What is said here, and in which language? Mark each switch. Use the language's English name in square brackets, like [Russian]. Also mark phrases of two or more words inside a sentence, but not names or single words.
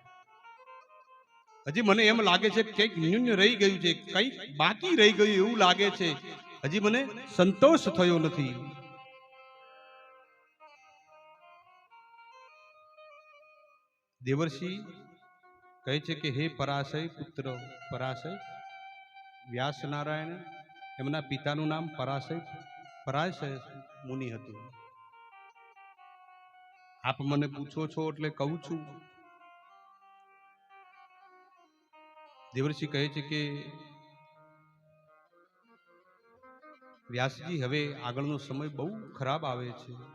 [Gujarati] હજી મને એમ લાગે છે કે કંઈક ન્યૂન રહી ગયું છે, કંઈક બાકી રહી ગયું એવું લાગે છે। હજી મને સંતોષ થયો નથી। દેવર્ષિ કહે છે કે હે પરાશય પુત્ર પરાશય, વ્યાસ નારાયણ એમના પિતાનું નામ પરાશય મુનિ હતું। આપ મને પૂછો છો એટલે કહું છું। દેવર્ષિ કહે છે કે વ્યાસજી હવે આગળનો સમય બહુ ખરાબ આવે છે।